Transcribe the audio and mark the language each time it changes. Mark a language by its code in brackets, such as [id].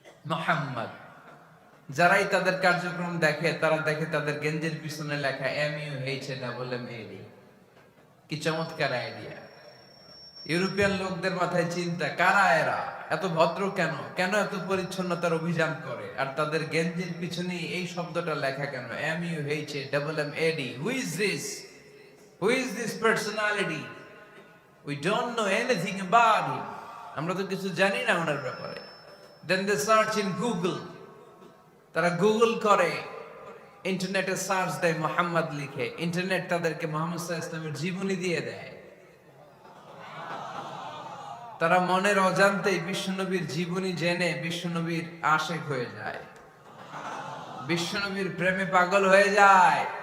[bn] মুহাম্মদ। যারাই তাদের কার্যক্রম দেখে তারা দেখে তাদের গেঞ্জির পিছনে লেখা MUHAMMAD। কি চমৎকার আইডিয়া! ইউরোপিয়ান লোকদের মাথায় চিন্তা, কারা এরা, এত ভদ্র কেন, কেন এত পরিচ্ছন্নতার অভিযান করে, আর তাদের গেঞ্জির পিছনে এই শব্দটা লেখা কেন, MUHAMMAD? [en] Who is this? Who is this personality? We don't know anything about him. [bn] আমরা তো কিছু জানি না ওনার ব্যাপারে। [en] Then they search in Google. [bn] তারা গুগল করে ইন্টারনেটে সার্চ দেয় মোহাম্মদ লিখে, ইন্টারনেট তাদেরকে মোহাম্মদ সাল্লাল্লাহু আলাইহি ওয়াসাল্লামের জীবনী দিয়ে দেয়। তারা মনের অজান্তেই বিশ্বনবীর জীবনী জেনে বিশ্বনবীর আশিক হয়ে যায়, বিশ্বনবীর প্রেমে পাগল হয়ে যায়।